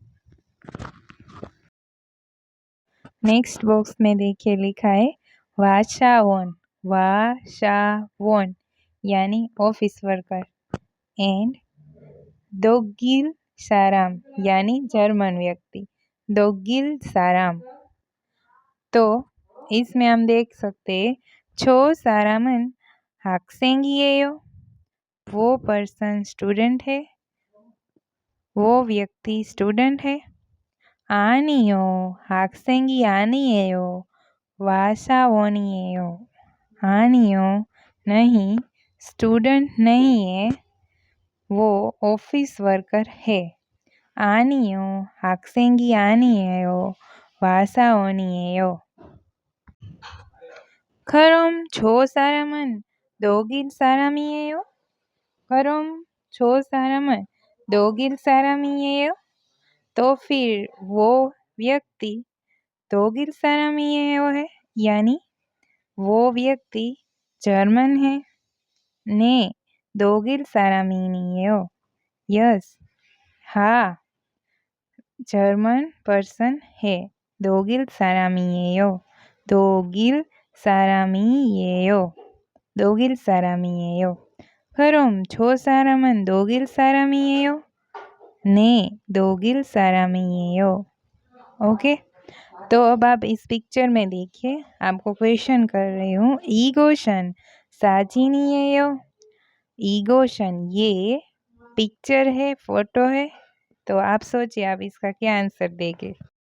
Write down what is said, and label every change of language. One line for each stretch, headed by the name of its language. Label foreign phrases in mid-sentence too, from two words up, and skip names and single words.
Hindi: नेक्स्ट बॉक्स में देखिए लिखा है वाशावोन यानी
English: office worker
Hindi: एंड
Korean: 독일 사람
Hindi: यानी जर्मन व्यक्ति।
Korean: 독일 사람,
Hindi: तो इसमें हम देख सकते हैं
Korean: 저 사람은 학생이에요,
Hindi: वो
English: person student
Hindi: है, वो व्यक्ति स्टूडेंट है।
Korean: 아니요, 학생이 아니에요, वासावोनिएयो।
Hindi: आनियो नहीं, स्टूडेंट नहीं है, वो
English: office worker
Hindi: है।
Korean: आनियो 학생이 아니에요, वासावोनिए요। 그럼 저 사람은 독일 사람이에요? 그럼 저 사람은 독일 사람이에요?
Hindi: तो फिर वो व्यक्ति
Korean: 독일 사람이에요
Hindi: है, यानी वो व्यक्ति जर्मन है।
Korean: ने 독일 사람이에요,
Hindi: यस, हाँ,
English: German person
Hindi: है।
Korean: 독일 사람이에요, 독일 사람이에요, 독일 사람이에요। 그럼 저 사람은 독일 사람이에요? 네, 독일 사람이에요।
Hindi: ओके, तो अब आप इस पिक्चर में देखिए, आपको क्वेश्चन कर रही हूँ।
Korean: 이것은 사진이에요.
Hindi: इगोशन ये पिक्चर है, फोटो है, तो आप सोचिए आप इसका क्या आंसर देंगे।